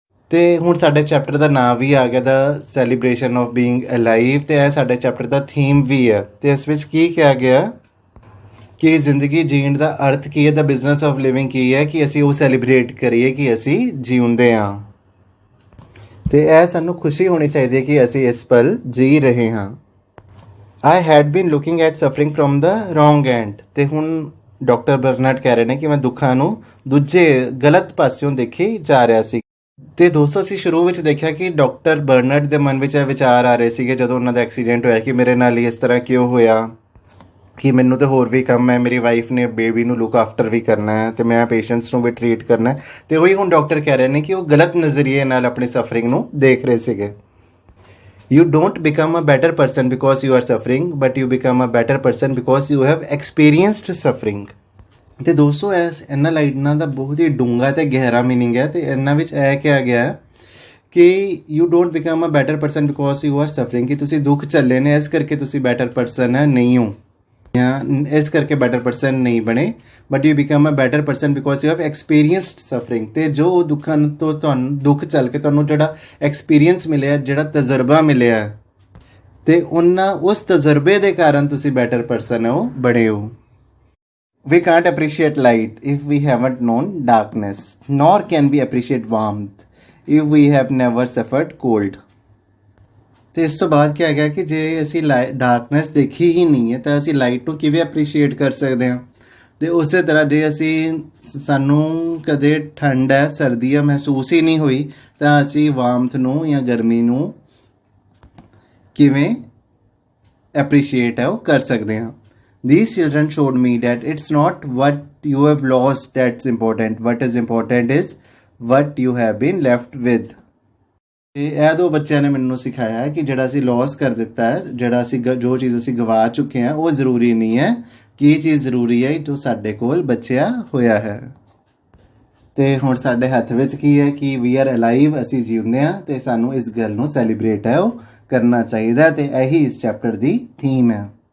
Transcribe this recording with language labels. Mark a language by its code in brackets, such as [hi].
[pa] ਤੇ ਹੁਣ ਸਾਡੇ ਚੈਪਟਰ ਦਾ ਨਾਮ ਵੀ ਆ ਗਿਆ [en] the celebration of being alive, [pa] ਤੇ ਇਹ ਸਾਡੇ ਚੈਪਟਰ ਦਾ ਥੀਮ ਵੀ ਹੈ। ਤੇ ਇਸ ਵਿੱਚ ਕੀ ਕਿਹਾ ਗਿਆ ਕਿ ਜ਼ਿੰਦਗੀ ਜੀਣ ਦਾ ਅਰਥ ਕੀ ਹੈ, [en] the business of living [pa] ਕੀ ਹੈ, ਕਿ ਅਸੀਂ ਉਹ ਸੈਲੀਬ੍ਰੇਟ ਕਰੀਏ ਕਿ ਅਸੀਂ ਜਿਉਂਦੇ ਹਾਂ, ਤੇ ਇਹ ਸਾਨੂੰ ਖੁਸ਼ੀ ਹੋਣੀ ਚਾਹੀਦੀ ਹੈ ਕਿ ਅਸੀਂ ਇਸ ਪਲ ਜੀ ਰਹੇ ਹਾਂ। [en] I had been looking at suffering from the wrong end। [pa] ਤੇ ਹੁਣ ਡਾਕਟਰ ਬਰਨਰਡ ਕਹਿ ਰਹੇ ਨੇ ਕਿ ਮੈਂ ਦੁੱਖਾਂ ਨੂੰ ਦੂਜੇ ਗਲਤ ਪਾਸਿਓਂ ਦੇਖੀ ਜਾ ਰਿਹਾ ਸੀ। ਤੇ ਦੋਸਤੋ, ਅਸੀਂ ਸ਼ੁਰੂ ਵਿੱਚ ਦੇਖਿਆ ਕਿ ਡਾਕਟਰ ਬਰਨਰਡ ਦੇ ਮਨ ਵਿੱਚ ਇਹ ਵਿਚਾਰ ਆ ਰਹੇ ਸੀਗੇ ਜਦੋਂ ਉਹਨਾਂ ਦਾ ਐਕਸੀਡੈਂਟ ਹੋਇਆ ਕਿ ਮੇਰੇ ਨਾਲ ਹੀ ਇਸ ਤਰ੍ਹਾਂ ਕਿਉਂ ਹੋਇਆ, ਕਿ ਮੈਨੂੰ ਤਾਂ ਹੋਰ ਵੀ ਕੰਮ ਹੈ, ਮੇਰੀ ਵਾਈਫ ਨੇ ਬੇਬੀ ਨੂੰ ਲੁੱਕ ਆਫਟਰ ਵੀ ਕਰਨਾ ਹੈ, ਤੇ ਮੈਂ ਪੇਸ਼ੈਂਟਸ ਨੂੰ ਵੀ ਟਰੀਟ ਕਰਨਾ ਹੈ। ਤੇ ਉਹੀ ਹੁਣ ਡਾਕਟਰ ਕਹਿ ਰਹੇ ਨੇ ਕਿ ਉਹ ਗਲਤ ਨਜ਼ਰੀਏ ਨਾਲ ਆਪਣੀ ਸਫਰਿੰਗ ਨੂੰ ਦੇਖ ਰਹੇ ਸੀਗੇ। [en] You don't become a better person because you are suffering, but you become a better person because you have experienced suffering। [pa] ਤੇ ਦੋਸਤੋ, ਇਹਨਾਂ ਲਾਈਨਾਂ ਦਾ ਬਹੁਤ ਹੀ ਡੂੰਘਾ ਤੇ ਗਹਿਰਾ ਮੀਨਿੰਗ ਹੈ, ਤੇ ਇਹਨਾਂ ਵਿੱਚ ਇਹ ਕਿਹਾ ਗਿਆ ਕਿ [en] you don't become a better person because you are suffering, [pa] ਕਿ ਤੁਸੀਂ ਦੁੱਖ ਝੱਲੇ ਨੇ ਇਸ ਕਰਕੇ ਤੁਸੀਂ ਬੈਟਰ ਪਰਸਨ ਨਹੀਂ ਹੋ, ਜਾਂ ਇਸ ਕਰਕੇ ਬੈਟਰ ਪਰਸਨ ਨਹੀਂ ਬਣੇ, [en] But you become a better person because you have experienced suffering. [pa] ਤੇ ਜੋ ਦੁੱਖਾਂ ਤੋਂ ਤੁਹਾਨੂੰ ਦੁੱਖ ਚੱਲ ਕੇ ਤੁਹਾਨੂੰ ਜਿਹੜਾ ਐਕਸਪੀਰੀਅੰਸ ਮਿਲਿਆ, ਜਿਹੜਾ ਤਜਰਬਾ ਮਿਲਿਆ, ਤੇ ਉਸ ਤਜਰਬੇ ਦੇ ਕਾਰਨ ਤੁਸੀਂ ਬੈਟਰ ਪਰਸਨ ਹੋ, ਬਣੇ ਹੋ। [en] We can't appreciate light if we haven't known darkness, nor can we appreciate warmth if we have never suffered cold। [pa] ਤੇ ਇਸ ਤੋਂ ਬਾਅਦ ਕਿਹਾ ਗਿਆ ਕਿ ਜੇ ਅਸੀਂ ਡਾਰਕਨੈਸ ਦੇਖੀ ਹੀ ਨਹੀਂ ਹੈ ਤਾਂ ਅਸੀਂ ਲਾਈਟ ਨੂੰ ਕਿਵੇਂ ਐਪਰੀਸ਼ੀਏਟ ਕਰ ਸਕਦੇ ਹਾਂ। ਤੇ ਉਸੇ ਤਰ੍ਹਾਂ ਜੇ ਸਾਨੂੰ ਕਦੇ ਠੰਡ ਹੈ, ਸਰਦੀ ਹੈ ਮਹਿਸੂਸ ਹੀ ਨਹੀਂ ਹੋਈ, ਤਾਂ ਅਸੀਂ ਵਾਰਮਥ ਨੂੰ ਜਾਂ ਗਰਮੀ ਨੂੰ ਕਿਵੇਂ ਐਪਰੀਸ਼ੀਏਟ ਹੈ ਉਹ ਕਰ ਸਕਦੇ ਹਾਂ। [en] These children showed me that it's not what you have lost that's important. What is important is what you have been left with। [pa] ਤੇ ਇਹ ਦੋ ਬੱਚਿਆਂ ਨੇ ਮੈਨੂੰ ਸਿਖਾਇਆ ਕਿ ਜਿਹੜਾ ਅਸੀਂ ਲੌਸ ਕਰ ਦਿੱਤਾ ਹੈ, ਜਿਹੜਾ ਅਸੀਂ ਜੋ ਚੀਜ਼ ਅਸੀਂ ਗਵਾ ਚੁੱਕੇ ਹਾਂ ਉਹ ਜ਼ਰੂਰੀ ਨਹੀਂ ਹੈ, ਕਿ ਇਹ ਚੀਜ਼ ਜ਼ਰੂਰੀ ਹੈ ਜੋ ਸਾਡੇ ਕੋਲ ਬਚਿਆ ਹੋਇਆ ਹੈ। ਤੇ ਹੁਣ ਸਾਡੇ ਹੱਥ ਵਿੱਚ ਕੀ ਹੈ ਕਿ [en] we are alive, [pa] ਅਸੀਂ ਜਿਉਂਦੇ ਹਾਂ ਤੇ ਸਾਨੂੰ ਇਸ ਗੱਲ ਨੂੰ ਸੈਲੀਬ੍ਰੇਟ ਹੈ ਉਹ ਕਰਨਾ ਚਾਹੀਦਾ, ਤੇ ਇਹੀ ਇਸ ਚੈਪਟਰ ਦੀ ਥੀਮ ਹੈ।